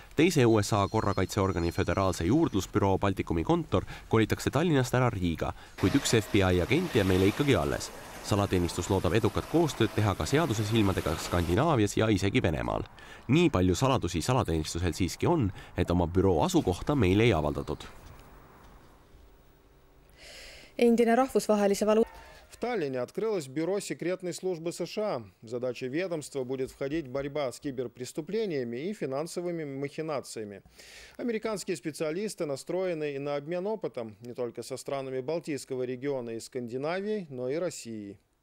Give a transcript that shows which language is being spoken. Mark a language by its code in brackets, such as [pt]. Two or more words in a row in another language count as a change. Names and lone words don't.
[et] Teise USA korrakaitseorgani föderaalse juurdlusbüroo Baltikumi kontor kolitakse Tallinnast ära Riiga, kuid üks FBI agent jääb meile ikkagi alles. Salateenistus loodab edukat koostööd teha ka seaduse silmadega Skandinaavias ja isegi Venemaal. Nii palju saladusi salateenistusel siiski on, et oma büroo asukohta meile ei avaldatud. Endine rahvusvahelise [ru] В Таллине открылось бюро секретной службы США. В задачи ведомства будет входить борьба с киберпреступлениями и финансовыми махинациями. Американские специалисты настроены и на обмен опытом не только со странами Балтийского региона и Скандинавии, но и Россией.